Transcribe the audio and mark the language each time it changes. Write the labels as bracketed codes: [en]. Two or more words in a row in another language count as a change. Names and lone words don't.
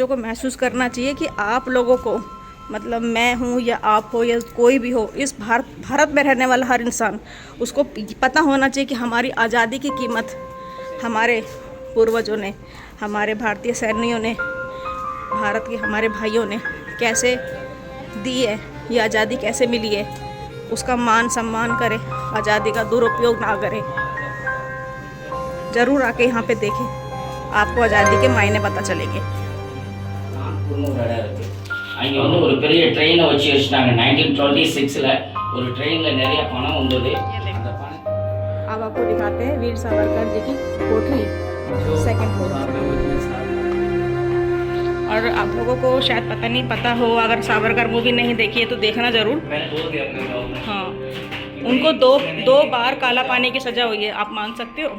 [hi] को महसूस करना चाहिए कि आप लोगों को, मतलब मैं हूँ या आप हो या कोई भी हो, इस भारत में रहने वाला हर इंसान, उसको पता होना चाहिए कि हमारी आज़ादी की कीमत हमारे पूर्वजों ने, हमारे भारतीय सैनिकों ने, भारत के हमारे भाइयों ने कैसे दी है, ये आज़ादी कैसे मिली है, उसका मान सम्मान करें, आज़ादी का दुरुपयोग ना करें। ज़रूर आके यहाँ पे देखें, आपको आज़ादी के मायने पता चलेंगे। [ta] அங்கே வந்து ஒரு பெரிய ட்ரெயினை வச்சு வச்சுட்டாங்க 1926 ஒரு ட்ரெயினில் நிறைய பணம் வந்தது। அந்த பணம் [hi] अब आपको दिखाते हैं वीर सावरकर जी की कोठरी, जो [en] Second floor। [hi] वहाँ पे वो इतने साल और आप लोगों को शायद पता हो, अगर सावरकर मूवी नहीं देखी है तो देखना ज़रूर। मैंने बोल दिया अपने ब्लॉग में। हाँ, उनको दो बार काला पानी की सज़ा हुई है, आप मान सकते हो।